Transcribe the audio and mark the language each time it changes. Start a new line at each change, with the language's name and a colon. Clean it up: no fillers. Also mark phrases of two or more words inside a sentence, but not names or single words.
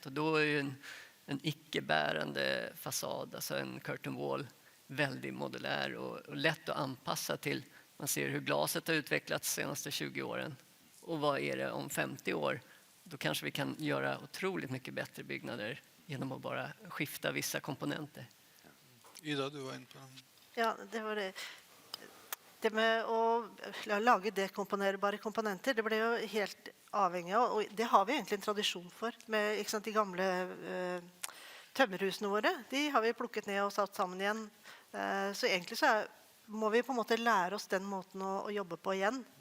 Swedish: Och då är ju en icke-bärande fasad, alltså en
English: curtain wall,
Swedish: väldigt modulär och lätt att anpassa till. Man ser hur glaset har utvecklats de senaste 20 åren. Och vad är det om 50 år? Då kanske vi kan göra otroligt mycket bättre byggnader genom att bara skifta vissa komponenter.
Norwegian: Ida, du var inne på den. Ja, det var det. Det med å lage dekomponerbare komponenter, det ble jo helt avhengig av, og det har vi egentlig en tradisjon for, med ikke sant, de gamle tømmerhusene våre. De har vi plukket ned og satt sammen igjen. Så egentlig så må vi på en måte lære oss den måten å jobbe på igjen.